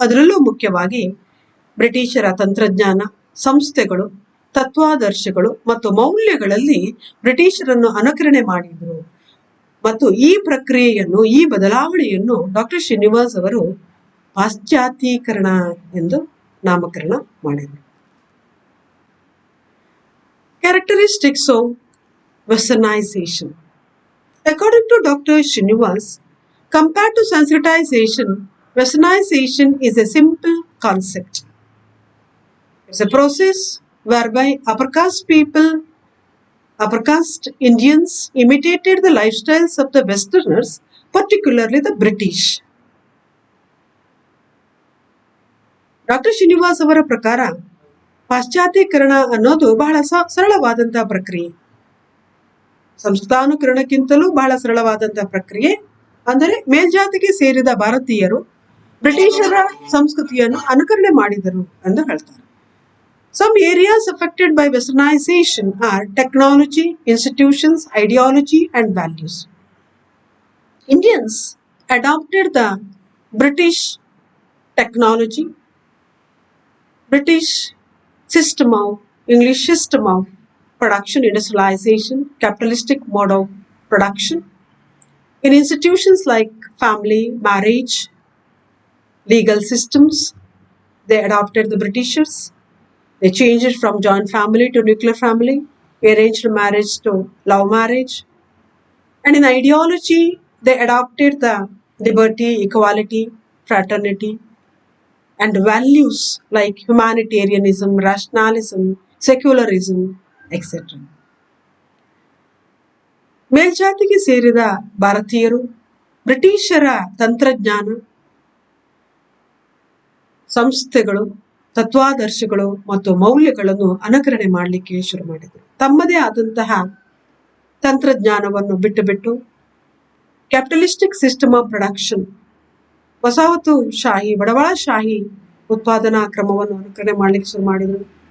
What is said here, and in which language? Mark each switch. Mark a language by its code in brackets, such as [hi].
[kn] ಅದರಲ್ಲೂ ಮುಖ್ಯವಾಗಿ ಬ್ರಿಟಿಷರ ತಂತ್ರಜ್ಞಾನ, ಸಂಸ್ಥೆಗಳು, ತತ್ವಾದರ್ಶಗಳು ಮತ್ತು ಮೌಲ್ಯಗಳಲ್ಲಿ ಬ್ರಿಟಿಷರನ್ನು ಅನುಕರಣೆ ಮಾಡಿದ್ರು. ಮತ್ತು ಈ ಪ್ರಕ್ರಿಯೆಯನ್ನು, ಈ ಬದಲಾವಣೆಯನ್ನು ಡಾಕ್ಟರ್ ಶ್ರೀನಿವಾಸ್ ಅವರು ಪಾಶ್ಚಾತ್ಯೀಕರಣ ಎಂದು ನಾಮಕರಣ ಮಾಡಿದರು. [en] Characteristics of westernization. According to Dr. Srinivas, compared to Sanskritization, westernization is a simple concept. It's a process whereby upper caste people, upper caste Indians imitated the lifestyles of the Westerners, particularly the British. [kn] Dr. Srinivas ಅವರ ಪ್ರಕಾರ ಪಾಶ್ಚಾತ್ಯೀಕರಣ ಅನ್ನೋದು ಬಹಳ ಸರಳವಾದಂತಹ ಪ್ರಕ್ರಿಯೆ. ಸಂಸ್ಕೃತಾನುಕರಣಕ್ಕಿಂತಲೂ ಬಹಳ ಸರಳವಾದಂತಹ ಪ್ರಕ್ರಿಯೆ. ಅಂದರೆ ಮೇಲ್ಜಾತಿಗೆ ಸೇರಿದ ಭಾರತೀಯರು ಬ್ರಿಟಿಷರ ಸಂಸ್ಕೃತಿಯನ್ನು ಅನುಕರಣೆ ಮಾಡಿದರು ಎಂದು ಹೇಳ್ತಾರೆ. [en] Some areas affected by westernization are technology, institutions, ideology, and values. Indians adopted the British technology, British system of English system of production, industrialization, capitalistic mode of production. In institutions like family, marriage, legal systems, they adopted the Britishers. They changed it from joint family to nuclear family, arranged marriage to love marriage. And in ideology, they adopted the liberty, equality, fraternity, and values like humanitarianism, rationalism, secularism, etc. [kn] ಮೇಲ್ಜಾತಿಗೆ ಸೇರಿದ ಭಾರತೀಯರು ಬ್ರಿಟಿಷರ ತಂತ್ರಜ್ಞಾನ, ಸಂಸ್ಥೆಗಳು, ತತ್ವಾದರ್ಶಗಳು ಮತ್ತು ಮೌಲ್ಯಗಳನ್ನು ಅನುಕರಣೆ ಮಾಡಲಿಕ್ಕೆ ಶುರು ಮಾಡಿದರು. ತಮ್ಮದೇ ಆದಂತಹ ತಂತ್ರಜ್ಞಾನವನ್ನು ಬಿಟ್ಟು ಕ್ಯಾಪಿಟಲಿಸ್ಟಿಕ್ ಸಿಸ್ಟಮ್ ಆಫ್ ಪ್ರೊಡಕ್ಷನ್, ವಸಾಹತುಶಾಹಿ, ಬಂಡವಾಳಶಾಹಿ ಉತ್ಪಾದನಾ ಕ್ರಮವನ್ನು ಅನುಕರಣೆ ಮಾಡಲಿಕ್ಕೆ ಶುರು ಮಾಡಿದರು.